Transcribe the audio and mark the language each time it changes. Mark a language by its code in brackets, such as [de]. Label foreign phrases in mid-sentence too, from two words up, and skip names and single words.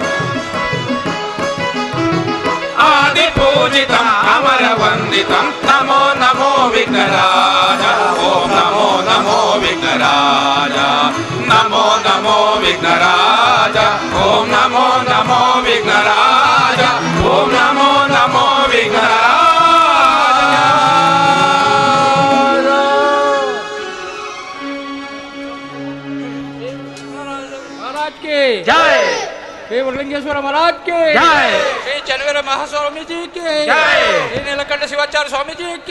[kn] ಆದಿ ಪೂಜಿತ ಅಮರ ವಂದಿತ ನಮೋ ನಮೋ ವಿಘ್ನರಾಜ ಓಂ ನಮೋ ನಮೋ ವಿಘ್ನರಾಜ ನಮೋ ನಮೋ ವಿಘ್ನರಾಜ ಓಂ ನಮೋ ನಮೋ ವಿಘ್ನರಾಜ ಓಂ ನಮೋ ನಮೋ ವಿಘ್ನರಾಜ [hi] महाराज के जय श्री वरलिंगेश्वर महाराज के जय श्री चनवीर महास्वामी जी के जय श्री नीलकंठ शिवाचार्य स्वामी जी के